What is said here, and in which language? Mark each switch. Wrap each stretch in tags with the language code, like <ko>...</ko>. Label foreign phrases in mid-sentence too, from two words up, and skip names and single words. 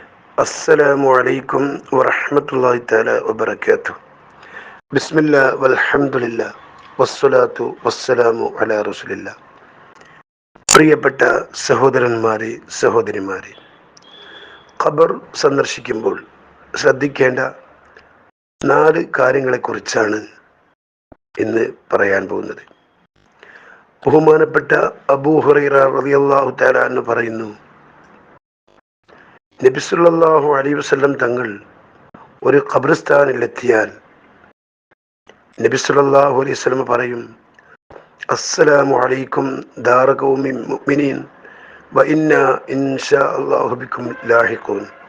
<ar>السلام عليكم ورحمة الله تعالى وبركاته. بسم الله والحمد لله والصلاة والسلام على رسول الله.</ar> <ml>പ്രിയപ്പെട്ട സഹോദരന്മാരെ, സഹോദരിമാരെ, ഖബർ സന്ദർശിക്കുമ്പോൾ ശ്രദ്ധിക്കേണ്ട 4 കാര്യങ്ങളെക്കുറിച്ചാണ് ഇന്ന് പറയാൻ പോകുന്നത്. ബഹുമാനപ്പെട്ട അബൂ ഹുറൈറ</ml> <ar>رضي الله تعالى عنه</ar> <ml>പറയുന്നു, നബി</ml> <ar>صلى الله عليه وسلم</ar> <ml>തങ്ങൾ ഒരു ഖബർസ്ഥാനിലെത്തിയാൽ നബി</ml> <ar>صلى الله عليه وسلم</ar> <ml>പറയും,</ml> <ar>السلام عليكم دار قوم مؤمنين وإنا إن شاء الله بكم لاحقون.</ar>